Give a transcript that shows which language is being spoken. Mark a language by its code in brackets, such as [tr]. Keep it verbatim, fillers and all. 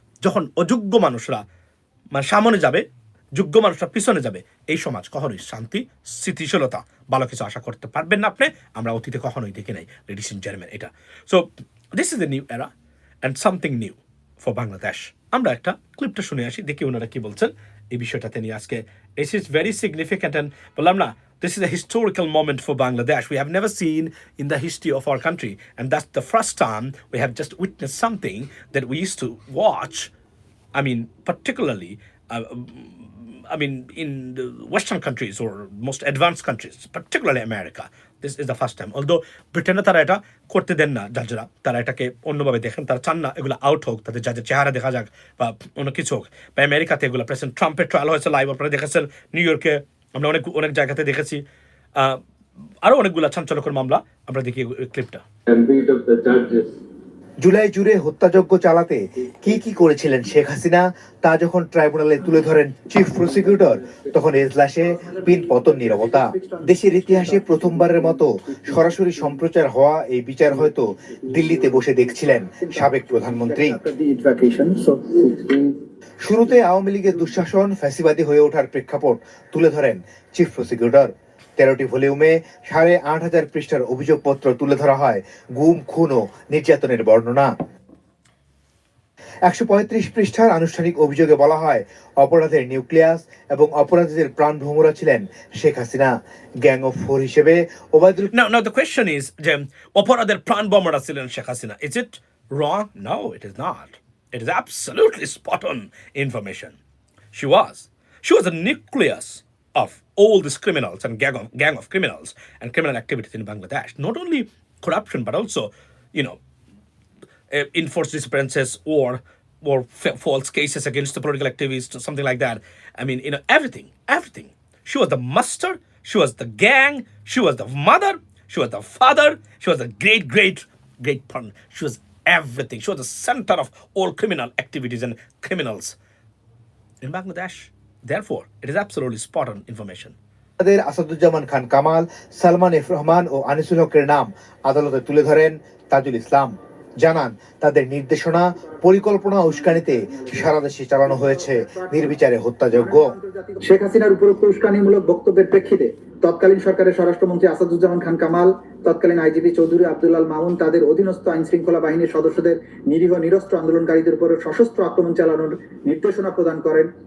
[bn] যখন অযোগ্য মানুষরা মানে সামনে যাবে, যোগ্য মানুষরা পিছনে যাবে, এই সমাজ কখনোই শান্তি, স্থিতিশীলতা, ভালো কিছু আশা করতে পারবেন না আপনি। আমরা অতীতে কখনোই দেখি নাই, [en] Ladies in gentleman. এটা so this is a new era and something new for Bangladesh. [bn] আমরা একটা ক্লিপটা শুনে আসি, দেখি ওনারা কি বলছেন এই বিষয়টাতে নিয়ে আজকে। [en] is is very significant, [bn] and বললাম না [en] This is a historical moment for Bangladesh we have never seen in the history of our country. And that's the first time we have just witnessed something that we used to watch. I mean, particularly, uh, I mean, in the Western countries or most advanced countries, particularly America. This is the first time. [bn] Although ব্রিটেনে তারা এটা করতে দেন না, জাজরা তারা এটাকে অন্যভাবে দেখেন, তারা চান না এগুলো আউট হোক, তাদের জাজের চেহারা দেখা যাক বা অন্য কিছু হোক। বা আমেরিকাতে এগুলো প্রেসিডেন্ট ট্রাম্পের ট্রায়াল হয়েছে লাইভ, আপনারা দেখেছেন নিউ ইয়র্কে, আমরা অনেক অনেক জায়গাতে দেখেছি। আহ, আরো অনেকগুলো চাঞ্চল্যকর মামলা আমরা দেখি ক্লিপটা। [en] and beat up the judges. [bn] July জুড়ে হত্যাযজ্ঞ চালাতে কি কি করেছিলেন শেখ হাসিনা তা যখন ট্রাইব্যুনালে তুলে ধরেন চিফ প্রসিকিউটর, তখন এজলাসে পিন পতন নীরবতা। দেশের ইতিহাসে প্রথমবারের মতো সরাসরি সম্প্রচার হওয়া এই বিচার হয়তো দিল্লিতে বসে দেখছিলেন সাবেক প্রধানমন্ত্রী। [en] After the vacation, so it's been [bn] শুরুতে আওয়ামী লীগের দুঃশাসন ফ্যাসিবাদী হয়ে ওঠার প্রেক্ষাপট তুলে ধরেন চিফ প্রসিকিউটর। তেরোটি ভলিউমে সাড়ে আট হাজার পৃষ্ঠার অভিযোগপত্র তুলে ধরা হয়, গুম, খুন ও নির্যাতনের বর্ণনা। একশো পঁয়ত্রিশ পৃষ্ঠার আনুষ্ঠানিক অভিযোগে বলা হয় অপরাধের নিউক্লিয়াস এবং অপরাধীদের প্রাণ ভ্রমরা ছিলেন Sheikh Hasina. Gang of four হিসেবে Obaidul [en] Now, now the question is, [bn] যে অপরাধের প্রাণ বোমারা ছিলেন Sheikh Hasina, [en] is it wrong? No, it is not. It is absolutely spot on information. She was. She was the nucleus of all these criminals and gang of, gang of criminals and criminal activities in Bangladesh. Not only corruption, but also, you know, uh, enforced disappearances or or fa- false cases against the political activists or something like that. I mean, you know, everything, everything. She was the master. She was the gang. She was the mother. She was the father. She was the great, great, great partner. She was everything. She was the center of all criminal activities and criminals in Bangladesh. Therefore, it is absolutely spot on information. [bn] তাদের Asaduzzaman Khan Kamal, Salman F Rahman ও আনিসুল হকের নাম আদালতে তুলে ধরেন তাজুল ইসলাম। জানান তাদের নির্দেশনা, পরিকল্পনা ও উস্কানিতে সারা দেশে চালানো হয়েছে নির্বিচারে হত্যাযজ্ঞ। শেখ হাসিনার উপরোক্ত উস্কানিমূলক বক্তব্যের প্রেক্ষিতে তৎকালীন সরকারের স্বরাষ্ট্রমন্ত্রী আসাদুজ্জামান খান কামাল, তৎকালীন আইজিপি চৌধুরী আব্দুল আল মামুন তাদের অধীনস্থ আইন শৃঙ্খলা বাহিনীর সদস্যদের নিরীহ নিরস্ত্র আন্দোলনকারীদের উপর সশস্ত্র আক্রমণ চালানোর নির্দেশনা প্রদান করেন।